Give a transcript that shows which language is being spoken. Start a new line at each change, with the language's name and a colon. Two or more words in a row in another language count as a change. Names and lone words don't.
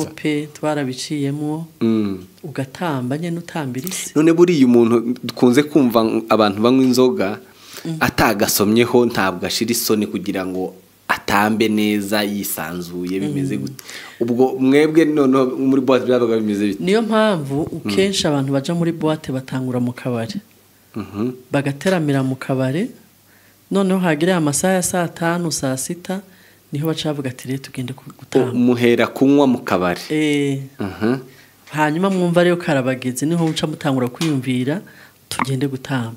Rundi: twarabiciyemo ugatamba nyine utambira isi none buriya umuntu dukunze kumva abantu banywa inzoga atagasomyeho ntabwo ashira isoni kugira ngo atambe neza yisanzuye bimeze gute ubwo mwebwe none muri boîte byabaga bimeze bite niyo mpamvu ukenshi abantu baja muri boîte batangura mu kabare bagateramira mu kabare noneho hagire amasaha ya 5 saa 6 niho bacavuga ati rero tugende gutamba muhera kunywa mu kabari hanyuma mwumva rero karabageze niho uca mutangura kwiyumvira tugende gutamba